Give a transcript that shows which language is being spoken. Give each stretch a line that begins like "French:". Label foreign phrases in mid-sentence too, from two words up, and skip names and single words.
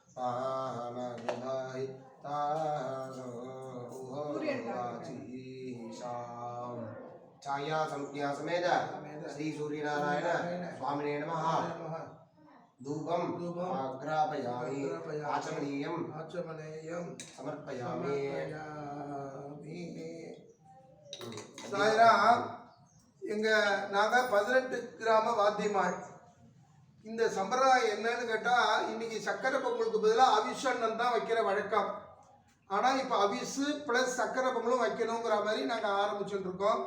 Sanskrit: छाया संज्ञा समेत श्री सूर्यनारायण स्वामिने नमः धूपम आग्रापयामि आचमनीयं समर्पयामि
Tamil: சாய்ரா நாங்கள் 18 கிராம வாத்தியமாள். இந்த சம்பிரதாயம் என்னன்னு கேட்டால் இன்னைக்கு சக்கரை பொங்கலுக்கு பதிலாக அவிஷன்னம் தான் வைக்கிற வழக்கம். ஆனால் இப்போ அவிசு ப்ளஸ் சக்கரை பொங்கலும் வைக்கணுங்கிற மாதிரி நாங்கள் ஆரம்பிச்சுட்டு இருக்கோம்.